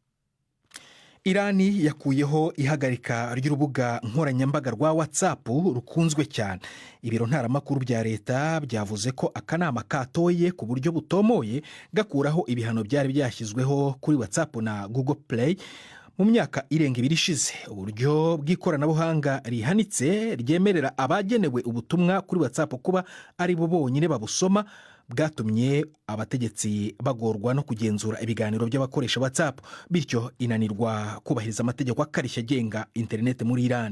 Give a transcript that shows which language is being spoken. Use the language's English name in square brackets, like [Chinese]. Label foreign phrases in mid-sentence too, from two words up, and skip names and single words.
[Kinyarwanda] Irani yakuyeho ihagarika ry'urubuga nkoranyambaga rwa WhatsApp rukunzwe cyane. Ibiro ntaramakuru bya leta byavuze ko akanama katoye ku buryo butomoye gakuraho ibihano byari byashyizweho kuri WhatsApp na Google Play mu myaka irenga 2 ishize. Uburyo bw'ikoranabuhanga rihanitse ryemerera abagenewe ubutumwa kuri WhatsApp kuba ari bo bonyine babusoma bwatumye abategetsi bagorwa no kugenzura ibiganiro by'abakoresha WhatsApp, bityo inanirwa kubahiriza amategeko akarishya agenga internet muri Iran.